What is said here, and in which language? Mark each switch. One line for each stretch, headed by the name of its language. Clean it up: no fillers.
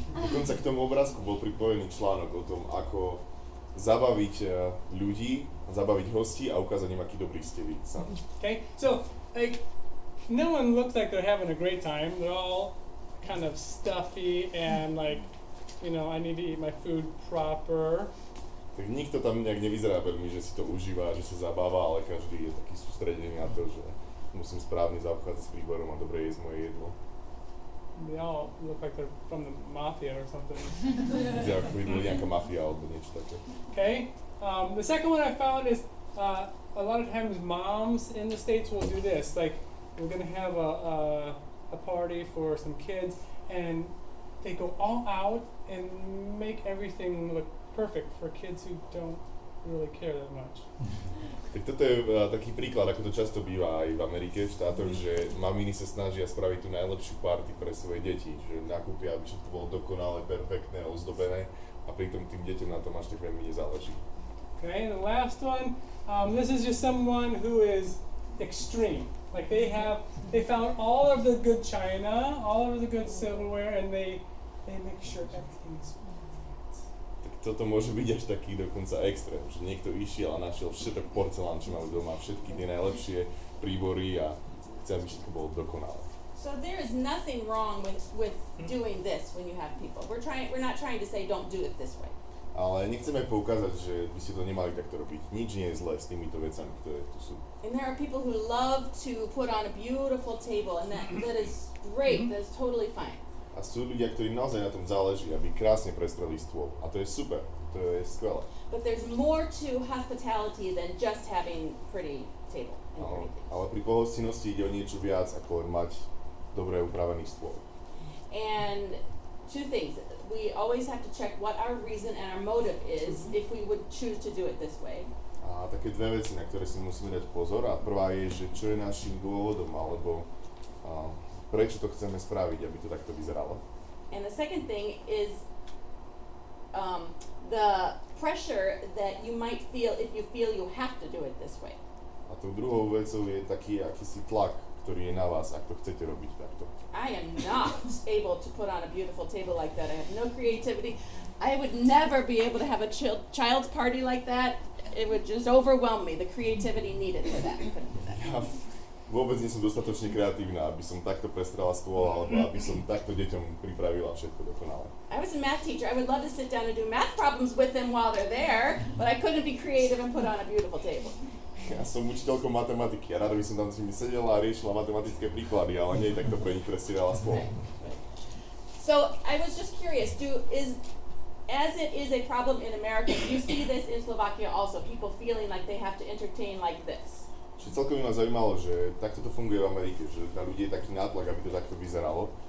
Slovak: Dokonca k tomu obrázku bol pripojený článok o tom, ako zabaviť ľudí, zabaviť hostí a ukázať im, aký dobrý ste vy sami.
English: Okay, so like no one looks like they're having a great time. They're all kind of stuffy and like, you know, I need to eat my food proper.
Slovak: Tak nikto tam nejak nevyzerá veľmi, že si to užíva, že sa zabáva, ale každý je taký sústredený na to, že musím správne zaobchádzať s príborom a dobre jesť moje jedlo.
English: They all look like they're from the mafia or something.
Slovak: Že ako by boli nejaká mafia alebo niečo také.
English: Okay. The second one I found is a lot of times moms in the States will do this. Like we're gonna have a party for some kids, and they go all out and make everything look perfect for kids who don't really care that much.
Slovak: Tak toto je taký príklad, ako to často býva aj v Amerike, v štátoch, že maminy sa snažia spraviť tú najlepšiu party pre svoje deti, že nakúpia, aby všetko bolo dokonale, perfektné, ozdobené a pritom tým deťom na tom až tak veľmi nezáleží.
English: Okay, and the last one, this is just someone who is extreme. Like they found all of the good china, all of the good silverware, and they make sure everything is perfect.
Slovak: Tak toto môže byť až taký dokonca extrém, že niekto išiel a našiel všetok porcelán, čo majú doma, všetky tie najlepšie príbory a chce, aby všetko bolo dokonalé.
English: So there is nothing wrong with doing this when you have people. We're not trying to say don't do it this way.
Slovak: Ale nechceme poukázať, že by ste to nemali takto robiť. Nič nie je zlé s týmito vecami, ktoré tu sú.
English: And there are people who love to put on a beautiful table, and that is great. That is totally fine.
Slovak: A sú ľudia, ktorí naozaj na tom záleží, aby krásne prestreli stôl. A to je super, to je skvelé.
English: But there's more to hospitality than just having pretty table and pretty things.
Slovak: Ale pri pohostinnosti ide o niečo viac, ako len mať dobre upravený stôl.
English: And two things. We always have to check what our reason and our motive is if we would choose to do it this way.
Slovak: A a také dve veci, na ktoré si musíme dať pozor. A prvá je, že čo je našim dôvodom, alebo prečo to chceme spraviť, aby to takto vyzeralo.
English: And the second thing is the pressure that you might feel if you feel you have to do it this way.
Slovak: A tou druhou vecou je taký akýsi tlak, ktorý je na vás, ak to chcete robiť takto.
English: I am not able to put on a beautiful table like that. I have no creativity. I would never be able to have a child's party like that. It would just overwhelm me. The creativity needed for that. I couldn't do that.
Slovak: Ja vôbec nie som dostatočne kreatívna, aby som takto prestrala stôl, alebo aby som takto deťom pripravila všetko dokonale.
English: I was a math teacher. I would love to sit down and do math problems with them while they're there, but I couldn't be creative and put on a beautiful table.
Slovak: Ja som učiteľkou matematiky a rada by som tam s nimi sedela a riešila matematické príklady, ale nie takto pre nich prestierala stôl.
English: So I was just curious, as it is a problem in America, do you see this in Slovakia also? People feeling like they have to entertain like this?
Slovak: Čiže celkom ma zaujímalo, že takto to funguje v Amerike, že na ľudí je taký nátlak, aby to takto vyzeralo.